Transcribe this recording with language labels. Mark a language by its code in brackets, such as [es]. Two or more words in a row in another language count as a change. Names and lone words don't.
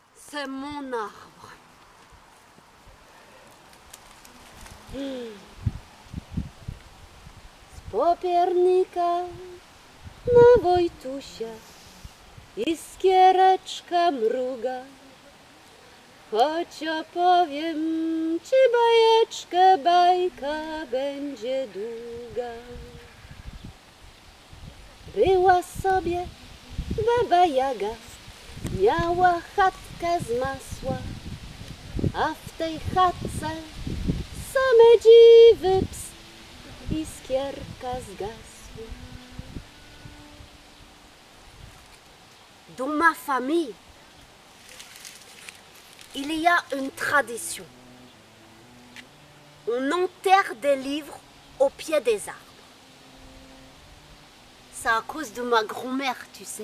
[fr] C'est mon arbre. [pl] Z popiernika na Wojtusia iskiereczka mruga. Choć opowiem ci bajeczkę, bajka będzie długa. Była sobie baba Jaga, miała chatkę z masła, a w tej chatce same dziwy, ps, iskierka zgasła. [fr] Dans ma famille, il y a une tradition. On enterre des livres au pied des arbres. C'est à cause de ma grand-mère, tu sais.